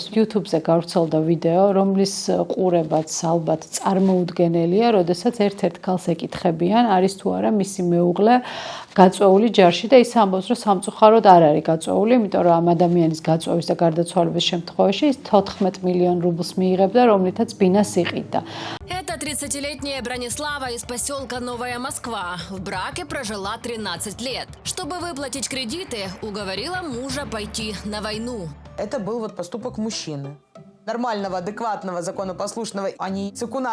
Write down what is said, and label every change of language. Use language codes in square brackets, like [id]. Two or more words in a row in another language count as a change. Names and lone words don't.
[ka] YouTube-ზე გავრცელდა ვიდეო, რომლის ყურებაც ალბათ წარმოუდგენელია, როდესაც ერთ-ერთ ქალს ეკითხებიან, არის თუ არა მისი მეუღლე გაწვეული ჯარში და ის ამბობს, რომ სამწუხაროდ არ არის გაწვეული, იმიტომ რომ ამ ადამიანის გაწვევის და გარდაცვალების შემთხვევაში ის 14 მილიონ რუბლს მიიღებდა, რომლითაც ბინას იყიდა. [ru] Это 30-летняя Бронислава из поселка Новая Москва. В браке прожила 13 лет. Чтобы выплатить кредиты, уговорила мужа пойти на войну. Это был вот поступок мужчины. Нормального, адекватного, законопослушного, а не цикуна.